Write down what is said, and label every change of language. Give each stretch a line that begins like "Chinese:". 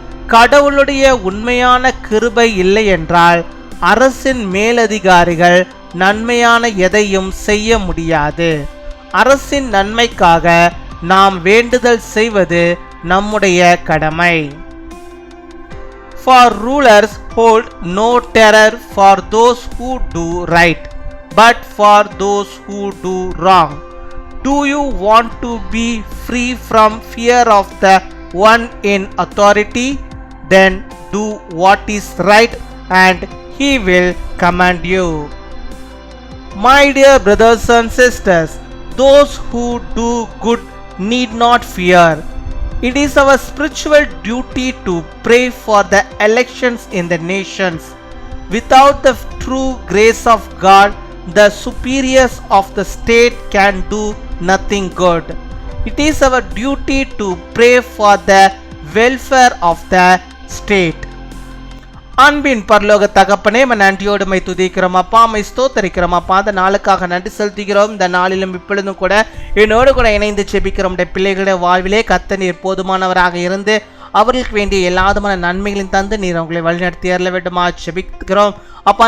Tamil: கடவுளுடைய உண்மையான கிருபை இல்லை என்றால் அரசின் மேலதிகாரிகள் நன்மையான எதையும் செய்ய முடியாது. அரசின் நன்மைக்காக நாம் வேண்டுதல் செய்வது நம்முடைய கடமை.
English: For rulers hold no terror for those who do right, but for those who do wrong. Do you want to be free from fear of the one in authority? Then do what is right and he will command you. My dear brothers and sisters, those who do good need not fear. It is our spiritual duty to pray for the elections in the nations. Without the true grace of God, the superiors of the state can do nothing good. It is our duty to pray for the welfare of the state.
Tamil: அன்பின் பரலோக தகப்பனே, நன்றியோடு my துதிக்கிறோம் அப்பா, my ஸ்தோத்தரிக்கிறோம் அப்பா. அந்த நாளுக்காக நன்றி செலுத்துகிறோம். இந்த நாளிலும் இப்பொழுதும் கூட என்னோடு கூட இணைந்து செபிக்கிறோம். பிள்ளைகளுடைய வாழ்விலே கர்த்தர் நீர் போதுமானவராக இருந்து அவர்களுக்கு வேண்டிய எல்லா விதமான நன்மைகளையும் தந்து நீர் அவங்களை வழிநடத்தி அருள வேண்டுமா செபிக்கிறோம் அப்பா.